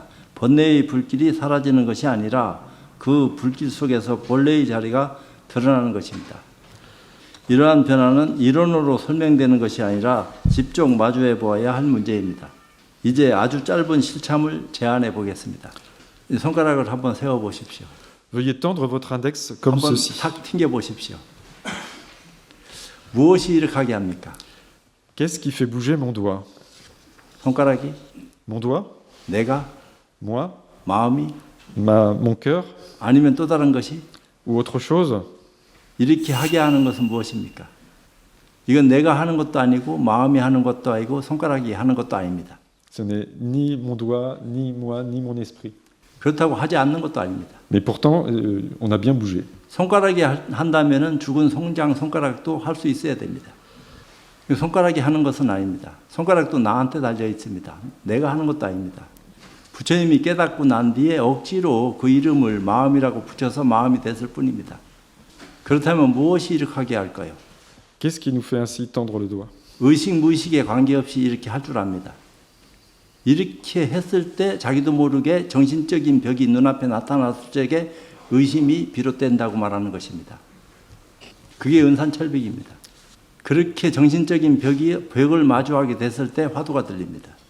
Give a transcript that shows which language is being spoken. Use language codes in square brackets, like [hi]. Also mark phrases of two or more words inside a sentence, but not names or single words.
[ko] 번뇌의 불길이 사라지는 것이 아니라 그 불길 속에서 본래의 자리가 드러나는 것입니다. 이러한 변화는 이론으로 설명되는 것이 아니라 직접 마주해 보아야 할 문제입니다. 이제 아주 짧은 실참을 제안해 보겠습니다. 손가락을 한번 세워 보십시오. [fr] Veuillez tendre votre index comme [ko] 한번 [fr] ceci. [ko] 탁 튕겨 보십시오. 무엇이 이렇게 하게 합니까? [fr] Qu'est-ce qui fait bouger mon doigt? [ko] 손가락이? [fr] Mon doigt? [ko] 내가? [fr] Moi? [ko] 마음이? [fr] Mon cœur? [ko] 아니면 또 다른 것이? [fr] Ou autre chose? [ko] 이렇게 하게 하는 것은 무엇입니까? 이건 내가 하는 것도 아니고 마음이 하는 것도 아니고 손가락이 하는 것도 아닙니다. [fr] Ce n'est ni mon doigt, ni moi, ni mon esprit. [ko] 그렇다고 하지 않는 것도 아닙니다. [fr] Mais pourtant, on a bien bougé. [ko] 손가락이 한다면 죽은 송장 손가락도 할 수 있어야 됩니다. 손가락이 하는 것은 아닙니다. 손가락도 나한테 달려 있습니다. 내가 하는 것도 아닙니다. 부처님이 깨닫고 난 뒤에 억지로 그 이름을 마음이라고 붙여서 마음이 됐을 뿐입니다. 그렇다면 무엇이 이렇게 하게 할까요? [fr] Qu'est-ce qui nous fait ainsi tendre le doigt? [ko] 의식 무의식에 관계없이 이렇게 할 줄 압니다. 이렇게 했을 때 자기도 모르게 정신적인 벽이 눈앞에 나타났을 적에 의심이 비롯된다고 말하는 것입니다. 그게 은산철벽입니다. 그렇게 정신적인 벽을 마주하게 됐을 때 화두가 들립니다.